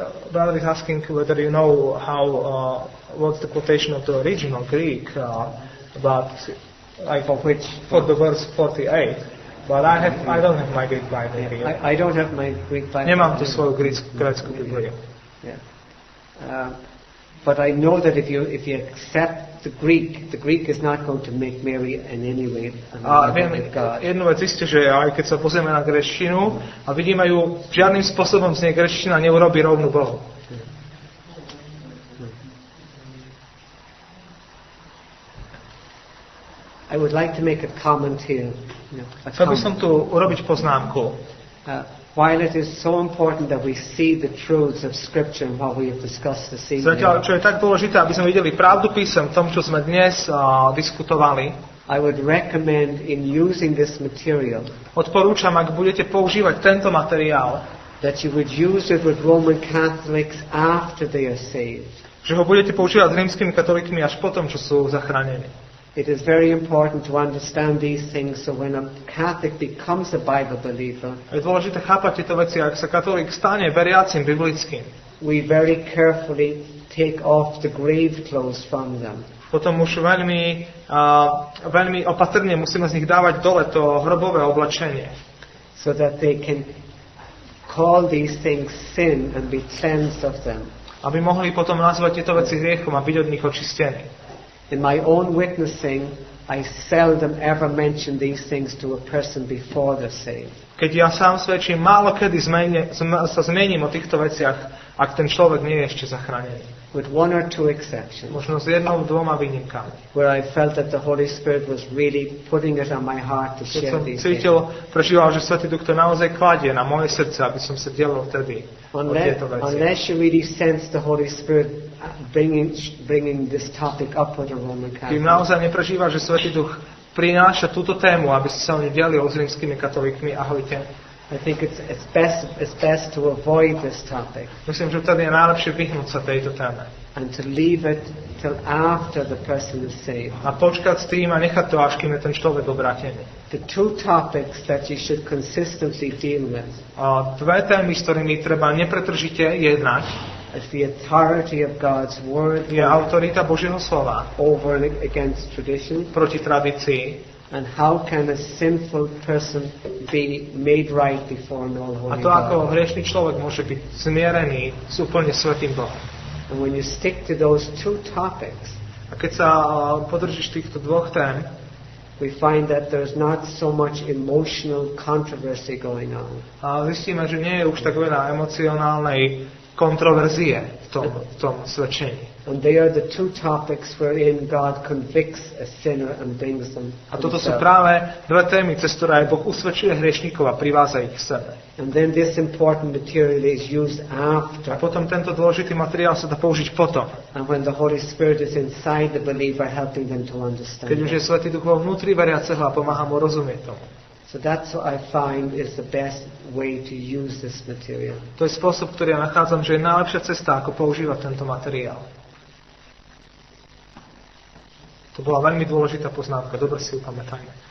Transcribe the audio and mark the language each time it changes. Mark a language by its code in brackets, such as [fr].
[en] Brother is asking whether you know how what's the quotation of the original Greek about like for the verse 48. But I don't have my Greek Bible here. I don't have my Greek Bible. [sk] Nemám tu svoju grécku Bibliu. [en] Yeah. But I know that if you accept the Greek is not going to make Mary in any way with God. [sk] Jednu vec isté, že aj keď sa pozrieme na gréčtinu a vidíme ju, žiadnym spôsobom z nej gréčtina neurobí rovnú Bohu. [en] I would like to make a comment here. [sk] Chcel by som tu urobiť poznámku. [en] While it is so important that we see the truths of Scripture and what we have discussed this evening, [sk] Zatiaľ, čo je tak dôležité, aby sme videli pravdu písem v tom, čo sme dnes diskutovali, [en] I would recommend in using this material [sk] odporúčam, ak budete používať tento materiál, [en] that you would use it with Roman Catholics after they are saved. [sk] Že ho budete používať s rímskymi katolíkmi až potom, čo sú zachránení. [en] It is very important to understand these things so when a Catholic becomes a Bible believer, [sk] Je dôležité chápať tieto veci, ak sa katolík stane veriacim biblickým. [en] We very carefully take off the grave clothes from them. [sk] Potom už veľmi opatrne musíme z nich dávať dole to hrobové oblečenie. [en] So that they can call these things sin and be cleansed of them. [sk] Aby mohli potom nazvať tieto veci hriechom a byť od nich očistení. [en] In my own witnessing, I seldom ever mention these things to a person before they're saved. [sk] Keď ja sám svedčím, málo kedy sa zmením o týchto veciach, ak ten človek nie je ešte zachránený. [en] With one or two exceptions. [sk] Možno s jednou, dvoma výnimkami. [en] Where I felt that the Holy Spirit was really putting it on my heart to share these things. [sk] Prežíval, že Svätý Duch to naozaj kladie na moje srdce, aby som sa delil vtedy o tieto veci. [en] Unless you really sense the Holy Spirit bringing this topic up with a Roman Catholic. [sk] Kým naozaj neprežíva, že Svätý Duch prináša túto tému, aby si sa o ňu delil s rímskymi katolíkmi. Ahojte. [en] I think it's best to avoid this topic. [sk] Myslím, že vtedy je najlepšie vyhnúť sa tejto téme. [en] And to leave it till after the person is saved. [sk] A počkať s tým a nechať to, až kým je ten človek obrátený. [en] The two topics that you should consistently deal with. [sk] A dve témy, s ktorými treba nepretržite jednať, [en] is the authority of God's word. [sk] Je autorita Božieho slova. [en] Over and against tradition. [sk] Proti tradícii. [en] And how can a sinful person be made right before an all-holy God? [sk] A to, ako hriešný človek môže byť zmierený s úplne svätým Bohom. [en] And when you stick to those two topics, [sk] a keď sa podržíš týchto dvoch tém, [en] we find that there's not so much emotional controversy going on. [sk] A zistíme, že nie je už tak veľa emocionálnej kontroverzie v tom svedčení. [en] And they are the two topics wherein God convicts a sinner and brings them. [sk] A toto sú práve dve témy, cez ktoré aj Boh usvedčuje hriešnikov a privádza ich k sebe. [en] And then this important material is used after. [sk] A potom tento dôležitý materiál sa dá použiť potom. [en] And when the Holy Spirit is inside the believer, helping them to understand. [sk] Keď už je Svätý Duch vo vnútri veriaceho a pomáha mu rozumieť tomu. [en] So that's what I find is the best way to use this material. [sk] To je spôsob, ktorý ja nachádzam, že je najlepšia cesta, ako používať tento materiál. To bola veľmi dôležitá poznámka, dobre si ju pamätajme.